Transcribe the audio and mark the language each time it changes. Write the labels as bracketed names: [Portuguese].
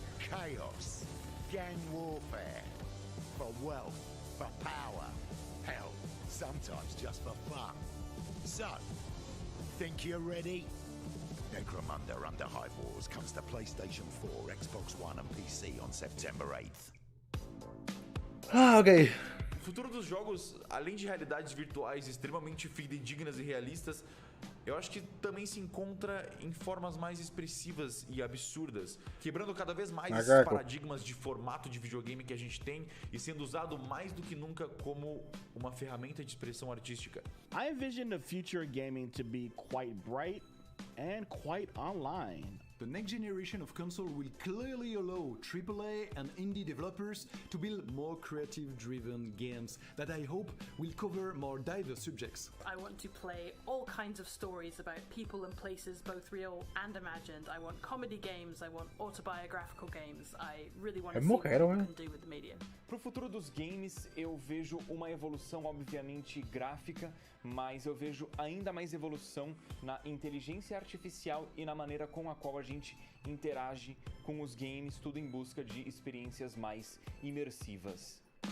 [English] Chaos, gang warfare, for wealth, for power, hell, sometimes just for fun. So, think you're ready? Necromunda Underhive Wars comes to PlayStation 4, Xbox One and PC on September 8th. Ah, ok. [Portuguese] O futuro dos jogos, além de realidades virtuais extremamente fidedignas e realistas, eu acho que também se encontra em formas mais expressivas e absurdas, quebrando cada vez mais esses paradigmas de formato de videogame que a gente tem e sendo usado mais do que nunca como uma ferramenta de expressão artística. [English] I envision the future of gaming to be quite bright and quite online. The next generation of console will clearly allow AAA and indie developers to build more creative-driven games that I hope will cover more diverse subjects. I want to play all kinds of stories about people and places, both real and imagined. I want comedy games, I want autobiographical games. I really want to see what people can do with the medium. [Portuguese] Pro futuro dos games, eu vejo uma evolução obviamente gráfica, mas eu vejo ainda mais evolução na inteligência artificial e na maneira com a qual a gente interage com os games, tudo em busca de experiências mais imersivas.